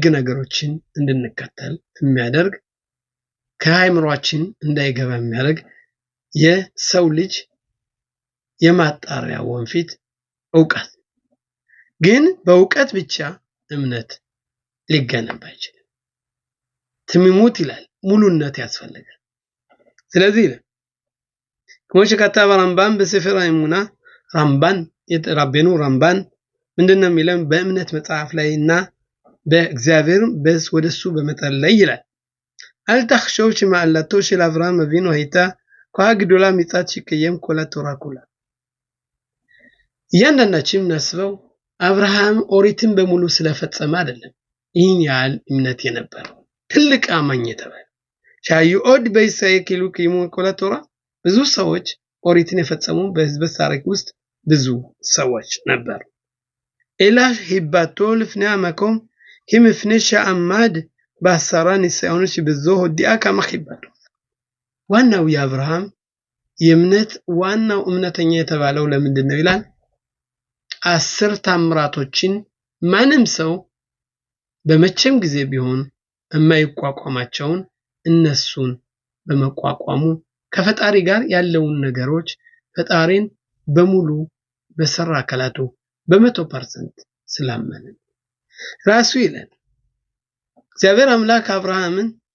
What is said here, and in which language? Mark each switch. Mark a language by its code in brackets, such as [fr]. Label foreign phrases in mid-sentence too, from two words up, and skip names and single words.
[am] ነገሮችን እንድንከተል የሚያደርግ ከአእምሮአችን እንዳይገባ የሚያደርግ የሰው ልጅ የማጣሪያ ወንፊት ዕውቀት። ግን በዕውቀት ብቻ እምነት ሊገነባ ይችላል። ትምሙት ይላል ሙሉነት ያስፈልጋል። ስለዚህ [he] כמו שכתב הרמב"ם בספר האמונה רבנו רמב"ן [am] ምንድነው የሚለው በእምነት መጽሐፍ ላይና በእግዚአብሔር ወደሱ በመጠለይ ይላል [he] אל תחשוב שמעלתו של אברהם אבינו הייתה כה גדולה מצד שקיים כל התורה כולה [am] እያንዳንዳችን እናስበው አብርሃም ኦሪትን በሙሉ ስለፈጸመ አይደለም ይህን ያህል እምነት የነበረው ትልቅ አማኝ የተባለ [he] שאין עוד בישראל קיימו כל התורה [am] ብዙ ሰዎች ኦሪትን የፈጸሙ በሕዝብ ታሪክ ውስጥ ብዙ ሰዎች ነበሩ [he] אלא היבטו לפני המקום היא מפני שעמד בעשרה ניסיונות שבזו הודיעה כמה חיבתו [am] ዋናው የአብርሃም የእምነት ዋናው እምነተኛ የተባለው ለምንድነው ይላል 10 ታምራቶችን ማንም ሰው በመቼም ጊዜ ቢሆን የማይቋቋማቸውን እነሱን በመቋቋሙ ከፈጣሪ ጋር ያለውን ነገሮች ፈጣሪን በሙሉ በሰራ አካላቱ በ100% ስላመነ ራሱ ይላል እግዚአብሔር አምላክ አብርሃምን